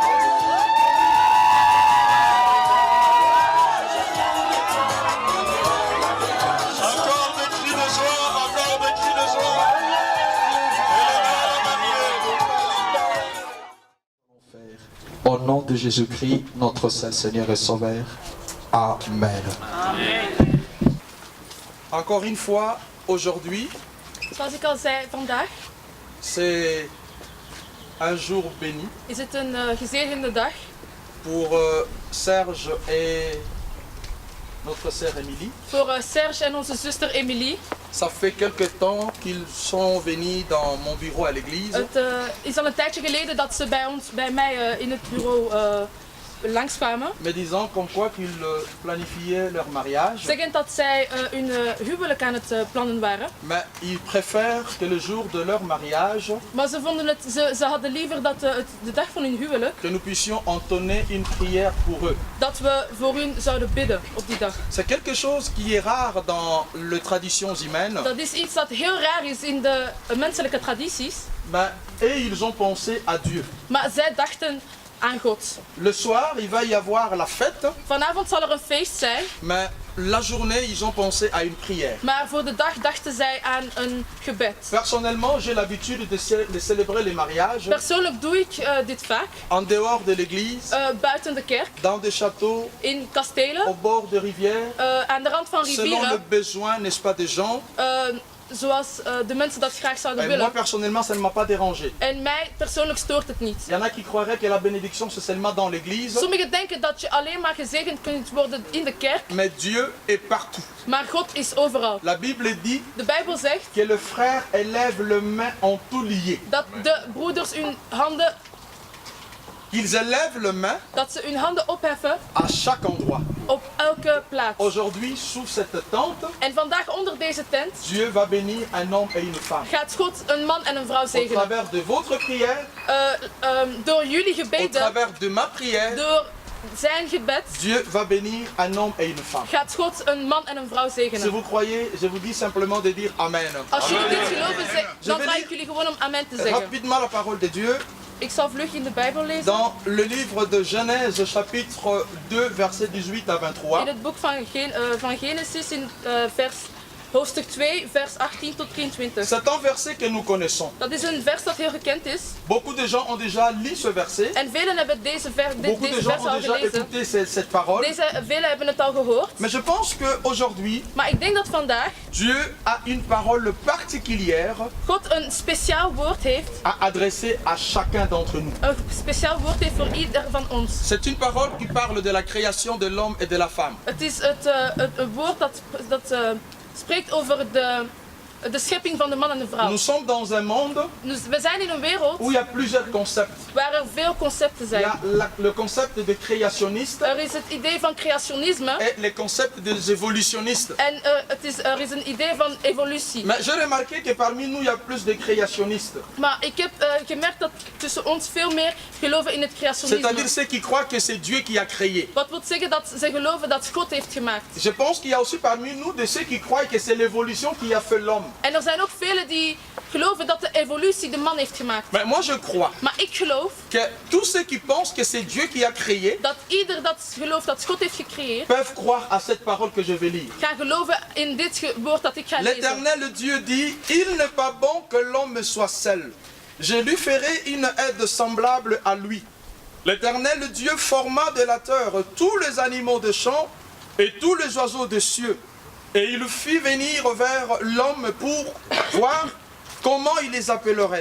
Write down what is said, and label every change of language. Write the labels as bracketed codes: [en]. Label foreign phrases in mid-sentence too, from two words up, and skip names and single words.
[fr] Encore des cris de joie, encore des cris de joie. Élevez la mariée. Au nom de Jésus-Christ, notre seul Seigneur et Sauveur. Amen. Encore une fois, aujourd'hui, [nl] Zoals ik al zei, vandaag [fr] c'est un jour béni [nl] is het een gezegende dag [fr] pour Serge et notre sœur Émilie. [nl] voor Serge en onze zuster Emilie. [fr] Ça fait quelque temps qu'ils sont venus dans mon bureau à l'église. [nl] Het is al een tijdje geleden dat ze bij mij in het bureau langskwamen. [fr] Me disant comme quoi qu'ils planifiaient leur mariage. [nl] Zeggend dat zij hun huwelijk aan het plannen waren. [fr] Mais ils préfèrent que le jour de leur mariage, [nl] Maar ze vonden het, ze hadden liever dat de dag van hun huwelijk, [fr] que nous puissions entonner une prière pour eux. [nl] dat we voor hun zouden bidden op die dag. [fr] C'est quelque chose qui est rare dans les traditions humaines. [nl] Dat is iets dat heel raar is in de menselijke tradities. [fr] Et ils ont pensé à Dieu. [nl] Maar zij dachten aan God. [fr] Le soir, il va y avoir la fête, [nl] Vanavond zal er een feest zijn. [fr] mais la journée, ils ont pensé à une prière. [nl] Maar voor de dag dachten zij aan een gebed. [fr] Personnellement, j'ai l'habitude de célébrer les mariages [nl] Persoonlijk doe ik dit vaak. [fr] en dehors de l'église, [nl] Buiten de kerk, [fr] dans des châteaux, [nl] in [fr] au [nl] kastelen, [fr] bord de rivières, [nl] aan de rand van [fr] selon le [nl] rivieren. [fr] besoin, n'est-ce pas, des gens. [nl] Zoals de mensen dat graag zouden [fr] Et moi, [nl] willen. [fr] personnellement, ça ne m'a pas dérangé. [nl] En mij persoonlijk stoort het niet. [fr] Il y en a qui croiraient que la bénédiction, c'est seulement dans l'église, [nl] Sommigen denken dat je alleen maar gezegend kunt worden in de kerk, [fr] mais Dieu est partout. [nl] maar God is overal. [fr] La Bible dit [nl] De Bijbel zegt [fr] que le frère élève le main en tout lié. [nl] dat de broeders hun handen, [fr] Qu'ils élèvent le main [nl] dat ze hun handen opheffen [fr] à chaque endroit. [nl] op elke plaats. [fr] Aujourd'hui, sous cette tente, [nl] En vandaag onder deze tent [fr] Dieu va bénir un homme et une femme. [nl] gaat God een man en een vrouw [fr] Au [nl] zegenen. [fr] travers de votre prière, [nl] Door jullie [fr] au [nl] gebeden, [fr] travers de ma prière, [nl] door zijn gebed, [fr] Dieu va bénir un homme et une femme. [nl] gaat God een man en een vrouw [fr] Si [nl] zegenen. [fr] vous croyez, je vous dis simplement de dire Amen. [nl] Als jullie dit geloven, dan [fr] vais [nl] vraag [fr] lire [nl] ik jullie gewoon om amen te zeggen. [fr] rapidement la parole de Dieu [nl] Ik zal vlug in de Bijbel lezen. [fr] dans le livre de Genèse, chapitre 2, versets 18 à [nl] In [fr] 23. [nl] het boek van Genesis in vers hoofdstuk 2, vers 18 tot 23. [fr] C'est un verset que nous connaissons. [nl] Dat is een vers dat heel gekend is. [fr] Beaucoup de gens ont déjà lu ce verset. [nl] En velen hebben deze [fr] Beaucoup de gens [nl] vers [fr] ont [nl] al [fr] déjà [nl] gelezen. [fr] écouté cette parole. [nl] Velen hebben het al gehoord. [fr] Mais je pense qu'aujourd'hui, [nl] Maar ik denk dat vandaag [fr] Dieu a une parole particulière [nl] God een speciaal woord heeft. [fr] à adresser à chacun d'entre nous. [nl] Een speciaal woord heeft voor ieder van ons. [fr] C'est une parole qui parle de la création de l'homme et de la femme. [nl] Het is het woord dat spreekt over de schepping van de man en de vrouw. [fr] Nous sommes dans un monde [nl] Dus we zijn in een wereld [fr] où il y a plusieurs concepts. [nl] waar er veel concepten [fr] Il y [nl] zijn. [fr] a le concept de créationniste [nl] Er is het idee van creationisme [fr] et les concepts des évolutionnistes. [nl] en er is een idee van evolutie. [fr] Mais j'ai remarqué que parmi nous, il y a plus de créationnistes. [nl] Maar ik heb gemerkt dat tussen ons veel meer geloven in het [fr] C'est-à-dire [nl] creationisme. [fr] ceux qui croient que c'est Dieu qui a créé. [nl] Wat wil zeggen dat ze geloven dat God heeft gemaakt. [fr] Je pense qu'il y a aussi parmi nous de ceux qui croient que c'est l'évolution qui a fait l'homme. [nl] En er zijn ook velen die geloven dat de evolutie de man heeft gemaakt. [fr] Mais moi je crois [nl] Maar ik geloof [fr] que tous ceux qui pensent que c'est Dieu qui a créé [nl] dat ieder dat gelooft dat God heeft gecreëerd, [fr] peuvent croire à cette parole que je vais lire. [nl] gaan geloven in dit woord dat ik ga lezen. [fr] L'Éternel Dieu dit, il n'est pas bon que l'homme soit seul. Je lui ferai une aide semblable à lui. L'Éternel Dieu forma de la terre tous les animaux de champ et tous les oiseaux des cieux. Et il fit venir vers l'homme pour voir comment il les appellerait.